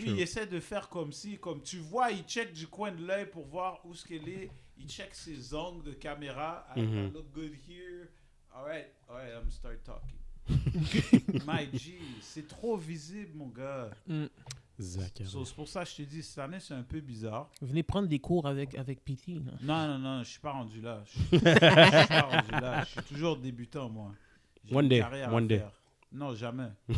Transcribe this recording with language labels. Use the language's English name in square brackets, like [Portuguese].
[French] Lui, il essaie de faire comme si, comme tu vois, il check du coin de l'œil pour voir où ce qu'elle est. Il check ses angles de caméra. [English] I look good here. All right, I'm start talking. My G, [French] c'est trop visible, mon gars. Zachary. So, c'est pour ça que je te dis, cette année, c'est un peu bizarre. Venez prendre des cours avec PT. là. Non, je suis pas rendu là. Je suis pas rendu là. Je suis toujours débutant, moi. J'ai [English] One [French] une [English] day, [French] carrière à [English] one day. [French] faire. Non, jamais.